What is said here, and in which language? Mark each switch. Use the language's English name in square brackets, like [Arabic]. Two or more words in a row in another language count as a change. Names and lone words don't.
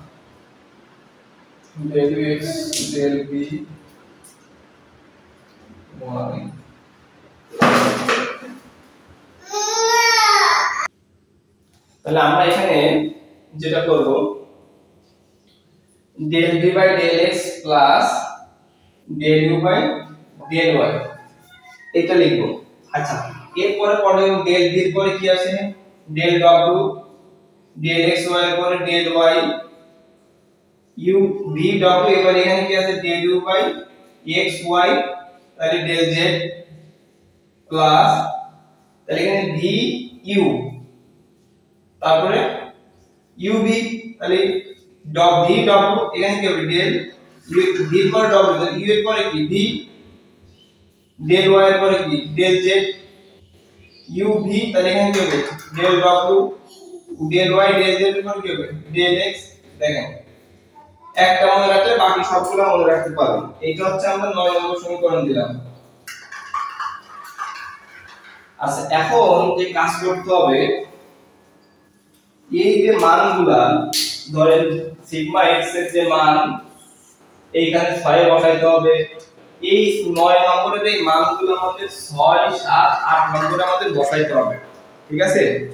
[Bangla] del x del v y, তাহলে আমরা এখানে যেটা করব del v বাই del x প্লাস del u বাই del y এটা লিখব। আচ্ছা এরপরে পড়ে del v এর পরে কি আছে del w, del x y এর পরে del y u v w, এবারে এখানে কি আছে del u বাই x y, তাহলে del z প্লাস তাহলে এখানে v u, তারপরে u v, তাহলে v w এখানে কি হবে del v এর পরে w, তাহলে u এর পরে কি v, del y এর পরে কি del z u v, তাহলে এখানে কি হবে del w, del y del z এর পরে কি হবে del x। দেখেন একটা মনে রাখলে বাকি সবগুলো মনে রাখতে পারবেন। এইটা হচ্ছে আমরা 9 নম্বর সমীকরণ দিলাম। আচ্ছা এখন যে কাজ করতে হবে এই যে মানগুলা ধরেন সিগমা x এর যে মান এইখানে 6 বসাইতে হবে, এই 9 নম্বরের এই মানগুলো আমাদের 6 7 8 নম্বরে আমাদের বসাইতে হবে, ঠিক আছে?